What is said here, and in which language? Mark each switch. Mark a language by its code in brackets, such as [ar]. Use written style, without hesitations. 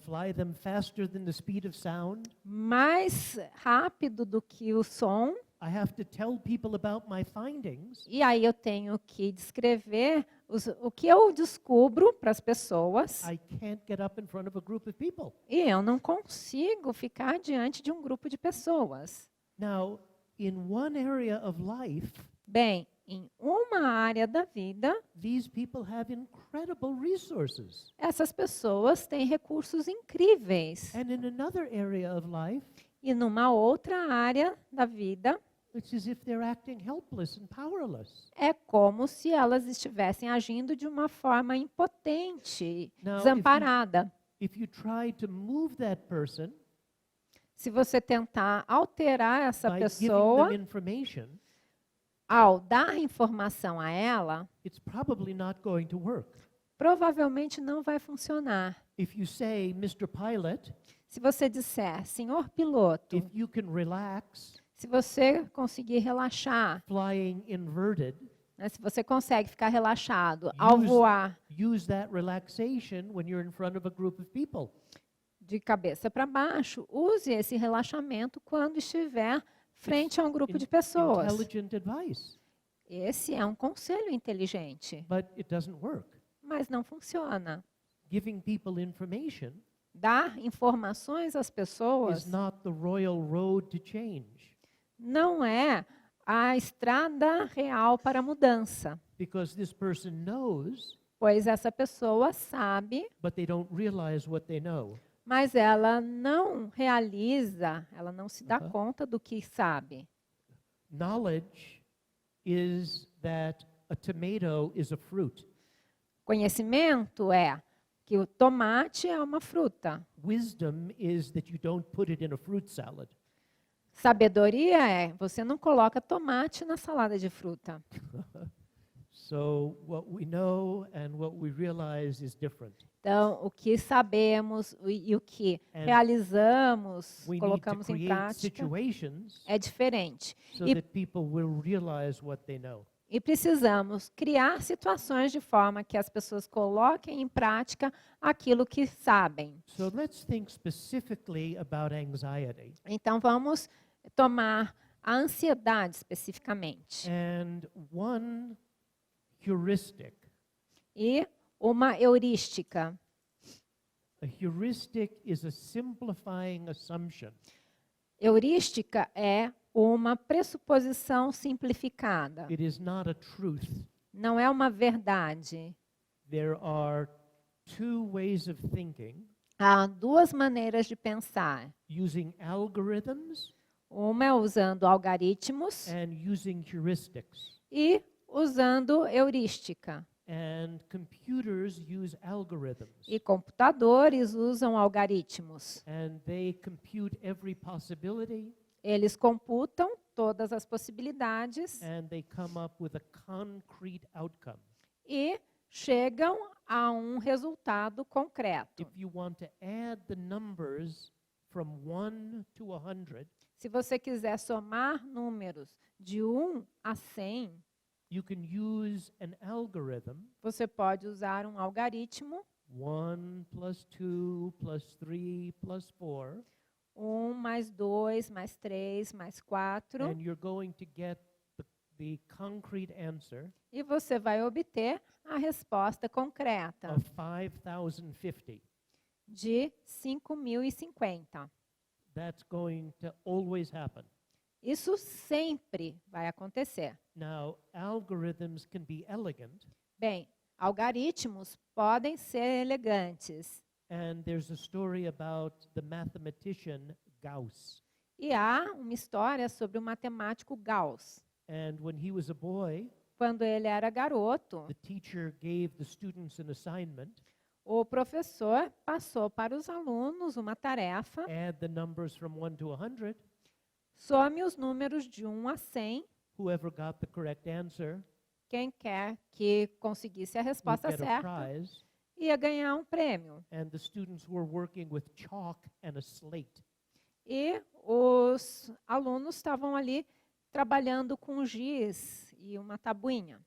[en] fly them faster than the speed of sound. [pt] mais rápido do que o som. [en] I have to tell people about my findings. [pt] E aí eu tenho que descrever o que eu descubro para as pessoas. [en] I can't get up in front of a group of people. [pt] E eu não consigo ficar diante de um grupo de pessoas. [en] Now, in one area of life, [pt] Bem, em uma área da vida, [en] these people have incredible resources. [pt] essas pessoas têm recursos incríveis. [en] And in another area of life, [pt] E numa outra área da vida, [en] it's as if they're acting helpless and powerless. [pt] é como se elas estivessem agindo de uma forma impotente, [en] Now, [pt] desamparada. [en] If you try to move that person [pt] Se você tentar alterar essa [en] by giving [pt] pessoa, [en] them information, [pt] ao dar informação a ela, [en] it's probably not going to work. [pt] provavelmente não vai funcionar. [en] If you say, Mr. Pilot, [pt] Se você disser, senhor piloto, [en] if you can relax, [pt] se você conseguir relaxar, [en] flying inverted, [pt] né, se você consegue ficar relaxado ao [en] Use- [pt] voar [en] use that relaxation when you're in front of a group of people. [pt] de cabeça para baixo, use esse relaxamento quando estiver frente a um grupo de pessoas. [en] Intelligent advice, [pt] Esse é um conselho inteligente, [en] but it doesn't work. [pt] mas não funciona. [en] Giving people information [pt] Dar informações às [en] is [pt] pessoas [en] not the royal road to change, [pt] não é a estrada real para a mudança, [en] because this person knows [pt] pois essa pessoa sabe, [en] but they don't realize what they know. [pt] mas ela não realiza, ela não se dá Aham. conta do que sabe. [en] Knowledge is that a tomato is a fruit. [pt] Conhecimento é que o tomate é uma fruta. [en] Wisdom is that you don't put it in a fruit salad. [pt] Sabedoria é você não coloca tomate na salada de fruta. [en] So what we know and what we realize is different. [pt] Então, o que sabemos e o que [en] And [pt] realizamos, [en] We need to [pt] colocamos em [en] create [pt] prática, [en] situations [pt] é diferente. [en] so [pt] E, [en] that people will realize what they know. [pt] e precisamos criar situações de forma que as pessoas coloquem em prática aquilo que sabem. [en] So let's think specifically about anxiety. [pt] Então, vamos tomar a ansiedade especificamente. [en] And one heuristic. [pt] E uma heurística. [en] A heuristic is a simplifying assumption [pt] Heurística é uma pressuposição simplificada. [en] It is not a truth. [pt] Não é uma verdade. [en] There are two ways of thinking [pt] Há duas maneiras de pensar. [en] using algorithms [pt] Uma é usando algoritmos [en] and using heuristics. [pt] e usando heurística. [en] And computers use algorithms. [pt] E computadores usam algoritmos. [en] And they compute every possibility [pt] Eles computam todas as possibilidades [en] and they come up with a concrete outcome. [pt] e chegam a um resultado concreto. [en] If you want to add the numbers from 1 to 100, [pt] Se você quiser somar números de 1 a 100, [en] you can use an algorithm, [pt] você pode usar um algoritmo, [en] 1 plus 2 plus 3 plus 4, [pt] 1 mais 2 mais 3 mais 4, [en] and you're going to get the concrete answer [pt] e você vai obter a resposta concreta [en] of 5,050. [pt] de 5.050. [en] That's going to always happen. [pt] Isso sempre vai acontecer. [en] Now, algorithms can be elegant, [pt] Bem, algoritmos podem ser elegantes. [en] and there's a story about the mathematician Gauss. [pt] E há uma história sobre o matemático Gauss. [en] And when he was a boy, [pt] Quando ele era garoto, [en] the teacher gave the students an assignment, [pt] o professor passou para os alunos uma tarefa: [en] add the numbers from 1 to 100. [pt] some os números de 1 a 100. [en] Whoever got the correct answer [pt] Quem quer que conseguisse a [en] would [pt] resposta [en] get a [pt] certa [en] prize. [pt] ia ganhar um prêmio. [en] And the students were working with chalk and a slate. [pt] E os alunos estavam ali trabalhando com giz e uma tabuinha.